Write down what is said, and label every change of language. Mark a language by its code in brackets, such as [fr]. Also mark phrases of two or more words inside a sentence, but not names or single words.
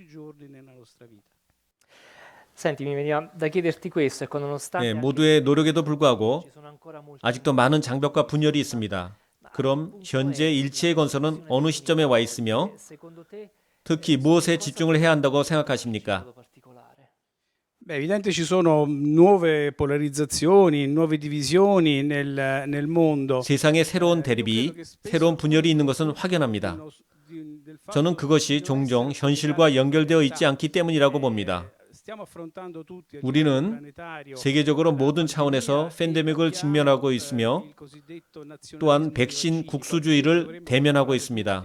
[ko] 모두의 노력에도 불구하고 아직도 많은 장벽과 분열이 있습니다. 그럼 현재 일치의 건설은 어느 시점에 와 있으며 특히 무엇에 집중을 해야 한다고 생각하십니까? [it] Beh, è evidente ci sono nuove polarizzazioni, nuove divisioni nel mondo. [ko] 세상에 새로운 대립이, 새로운 분열이 있는 것은 확연합니다. 저는 그것이 종종 현실과 연결되어 있지 않기 때문이라고 봅니다. 우리는 세계적으로 모든 차원에서 팬데믹을 직면하고 있으며 또한 백신 국수주의를 대면하고 있습니다.